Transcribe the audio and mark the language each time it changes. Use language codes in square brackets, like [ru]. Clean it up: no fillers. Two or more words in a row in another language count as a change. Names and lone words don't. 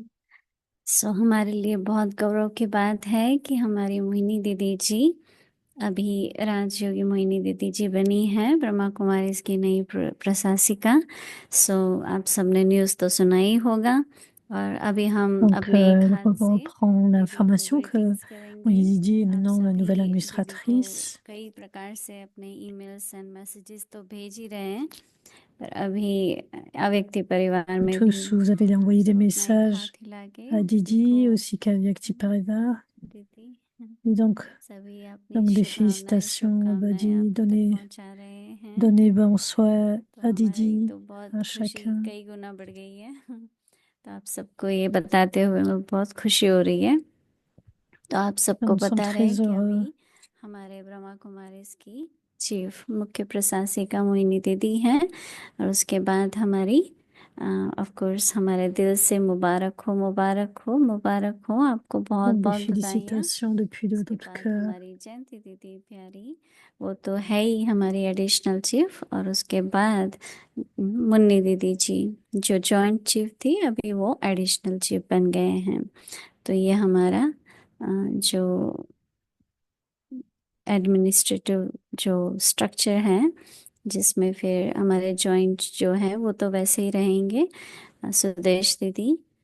[hi] हमारे लिए बहुत गौरव की बात है कि हमारी मोहिनी दीदी जी अभी राजयोगी मोहिनी दीदी जी बनी है, ब्रह्मा कुमारी इसकी नई प्रशासिका। आप सबने न्यूज़ तो सुना ही होगा, और अभी हम [fr] Donc [hi] अपने [fr] elle [hi] खाते से [fr] reprend [hi] दीदी को [fr] l'information que [hi] ग्रीटिंग्स करेंगे। [fr] Didi est [hi] आप [fr] maintenant la nouvelle [hi] सभी दीदी को [fr] administratrice. [hi] कई प्रकार से अपने [en] emails and messages [hi] तो भेज ही रहे हैं, पर अभी अव्यक्ति परिवार में भी [fr] Tous, vous avez envoyé des [hi] सब अपना एक [fr] messages [hi] हाथ हिला के [fr] à [hi] दीदी [fr] Didi [hi] को [fr] ainsi qu'à Vyakti Parivar. [hi] दीदी [fr] Et donc, [hi] सभी अपनी [fr] des [hi] शुभकामनाएं [fr] félicitations à [hi] शुभकामनाएं [fr] Badi, [hi] आप तक पहुंचा रहे हैं। [fr] donnez bonsoir [hi] तो [fr] à [hi] हमारी [fr] Didi, [hi] तो बहुत [fr] à [hi] खुशी [fr] chacun. [hi] कई गुना बढ़ गई है। तो आप सबको ये बताते हुए मुझे बहुत खुशी हो रही है। तो आप सबको [fr] Nous sommes [hi] बता रहे हैं [fr] très [hi] कि [fr] heureux [hi] अभी हमारे ब्रह्मा कुमारी की चीफ मुख्य प्रशासिका मोहिनी दीदी हैं। और उसके बाद हमारी [en] of course [hi] हमारे दिल से मुबारक हो, मुबारक हो, मुबारक हो आपको, बहुत [fr] Donc des [hi] बहुत बधाइयाँ। [fr] félicitations depuis [hi] उसके [fr] notre [hi] बाद [fr] cœur. [hi] हमारी जयंती दीदी प्यारी, वो तो है ही हमारी [en] additional chief. [hi] और उसके बाद मुन्नी दीदी जी जो [en] joint chief [hi] थी, अभी वो [en] additional chief [hi] बन गए हैं। तो ये हमारा जो एडमिनिस्ट्रेटिव जो स्ट्रक्चर है, जिसमें फिर हमारे जॉइंट जो है वो तो वैसे ही रहेंगे, सुदेश दीदी